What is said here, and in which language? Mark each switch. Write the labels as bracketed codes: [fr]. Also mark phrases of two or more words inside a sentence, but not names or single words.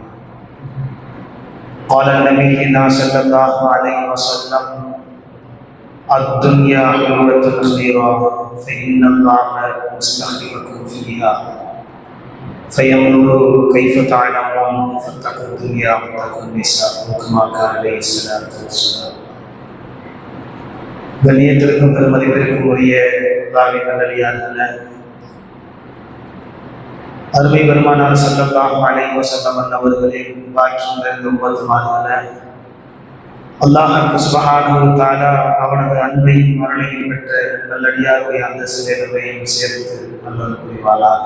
[ar] قال نبينا صلى الله عليه وسلم: الدنيا حلوة خضرا فإن الله مستخلفكم فيها فينظر كيف تعلمون فاتقوا الدنيا واتقوا النساء كما قال عليه الصلاة والسلام. [ta] கண்ணியத்திற்கும் பெருமதிப்பிற்கும் உரிய அல்லாஹ்வின் நல்லடியார்களே, அருமை பெருமானார் [ar] صلى الله عليه وسلم [ta] அவர்களின் பாக்கியம் நிறைந்த உம்மத்துமார்களே, அல்லாஹ் [ar] سبحانه وتعالى [ta] அவனது அன்பையும் அருளையும் பெற்ற நல்லடியாருடைய அந்த சிலைகளையும் சேர்த்து நல்லது புரிவாளாக.